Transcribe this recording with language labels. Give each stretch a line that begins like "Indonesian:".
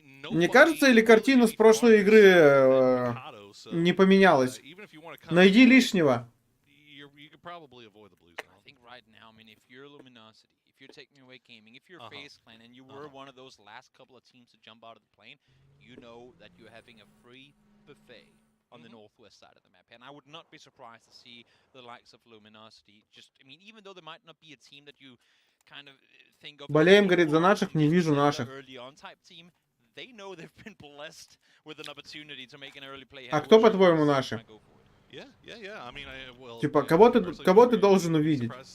Russian: Мне кажется, или картина с прошлой игры не поменялась. Найди лишнего.
English: You could probably avoid the blue zone. I think right now, I mean, if you're Luminosity, if you're Taking Away Gaming, if you're FaZe Clan, and you were one of those last couple of teams to jump out of the plane, you know that you're having a free buffet on the northwest side of the map. And I would not be surprised to see the likes of Luminosity. Just, I mean, even though there might not be a team that you kind of think of.
Russian: Болеем, говорит, за наших, не вижу наших.
English: They know they've been blessed with an opportunity to make an early play.
Russian: А кто, по-твоему, наши?
English: Yeah. I mean, well,
Russian: типа, кого ты должен увидеть?